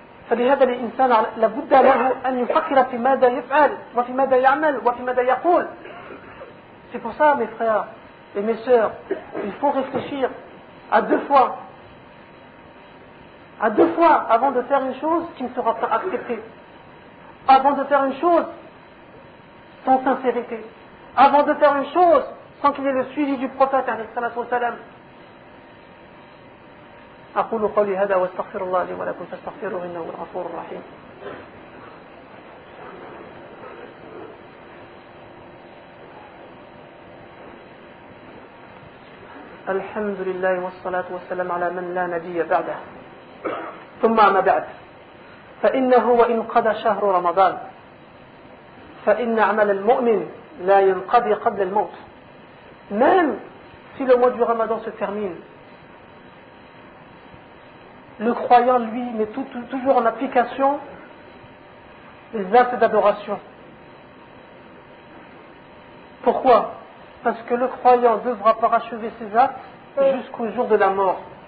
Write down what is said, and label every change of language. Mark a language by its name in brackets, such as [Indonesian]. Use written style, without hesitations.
[Arabic] فلهذا الانسان لابد له ان يفكر في ماذا يفعل وفي ماذا يعمل وفي ماذا يقول. [French] C'est pour ça, mes frères et mes sœurs, il faut réfléchir à deux fois. À deux fois avant de faire une chose qui ne sera pas acceptée. Avant de faire une chose sans sincérité, avant de faire une chose sans qu'il y ait le suivi du prophète [Arabic] عليه الصلاة والسلام. أقول قولي هذا واستغفر الله لي ولكم فاستغفروه إنه الغفور الرحيم. الحمد لله والصلاة والسلام على من لا نبي بعده. ثم ما بعد. فإنه وإن قضى شهر رمضان فإن عمل المؤمن لا ينقضي قبل الموت. [French] Même si le mois du Ramadan se termine, le croyant lui met toujours en application les actes d'adoration. Pourquoi? Parce que le croyant devra parachever ses actes jusqu'au jour de la mort.